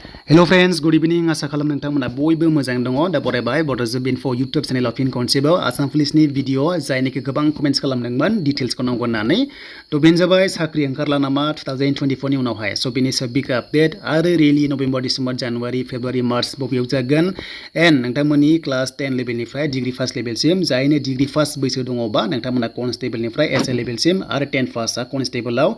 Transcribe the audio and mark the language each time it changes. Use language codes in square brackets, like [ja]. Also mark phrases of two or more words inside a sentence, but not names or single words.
[en] Hello friends, good evening. [brx] Asa khalam nongtangmona boybo mojang dङ दा बरायबाय [en] Bodo info YouTube channel of Constable ASSAM Police [brx] ni video जायनिखि गोबां कमेन्ट्स खालामदोंमोन डिटेल्स खौ नांगौ होननानै तो बेनो जाबाय साख्रि ओंखारला नामा 2024 नि उनावहाय सो बेनि सायाव [en] big update [brx] आरो रियेलि नभेम्बर डिसेम्बर जानुवारि फेब्रुवारि मार्च बबेयाव जागोन एन्ड नोंथांमोननि क्लास 10 लेभेलनिफ्राय [en] degree first level [brx] जायनो [en] degree first [brx] बैसो दङबा नोंथांमोना कनस्टेबलनिफ्राय एसए लेभेलसिम आरो 10 पासआ कनस्टेबलाव